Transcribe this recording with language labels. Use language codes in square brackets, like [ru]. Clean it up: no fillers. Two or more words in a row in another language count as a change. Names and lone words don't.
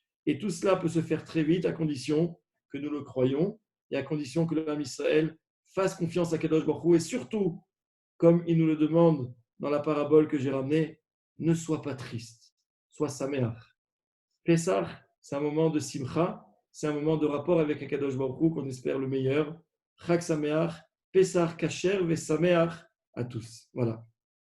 [fr] Et tout cela peut se faire très vite à condition que nous le croyons et à condition que le [he] עם ישראל [fr] fasse confiance à [he] קדוש ברוך הוא [fr] et surtout, comme il nous le demande dans la parabole que j'ai ramenée, ne sois pas triste, sois sameach. Pessah, c'est un moment de simcha, c'est un moment de rapport avec [he] קדוש ברוך הוא [fr] qu'on espère le meilleur. [he] חג שמח, פסח כשר ושמח [fr] à tous. Voilà.